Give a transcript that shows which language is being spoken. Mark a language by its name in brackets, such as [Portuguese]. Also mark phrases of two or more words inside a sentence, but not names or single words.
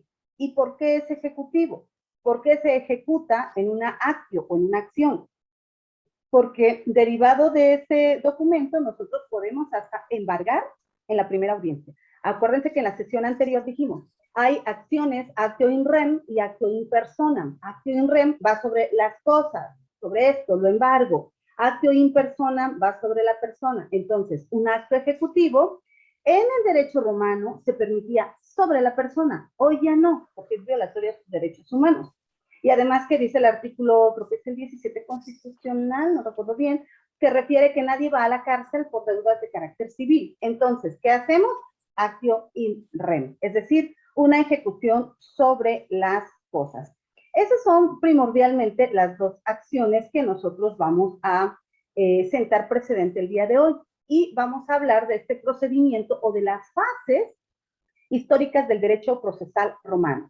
[Spanish] ¿Y por qué es ejecutivo? Porque se ejecuta en una actio o en una acción. Porque derivado de ese documento nosotros podemos hasta embargar en la primera audiencia. Acuérdense que en la sesión anterior dijimos, hay acciones, [Latin] actio in rem y actio in personam. Actio in rem [Spanish] va sobre las cosas, sobre esto, lo embargo. [Latin] Actio in personam [Spanish] va sobre la persona. Entonces, un acto ejecutivo en el derecho romano se permitía sobre la persona. Hoy ya no, porque es violatoria de sus derechos humanos. Y además que dice el artículo, creo que es el 17 constitucional, no recuerdo bien, que refiere que nadie va a la cárcel por deudas de carácter civil. Entonces, ¿qué hacemos? [Latin] Actio in rem, [Spanish] es decir, una ejecución sobre las cosas. Esas son primordialmente las dos acciones que nosotros vamos a sentar precedente el día de hoy. Y vamos a hablar de este procedimiento o de las fases históricas del derecho procesal romano.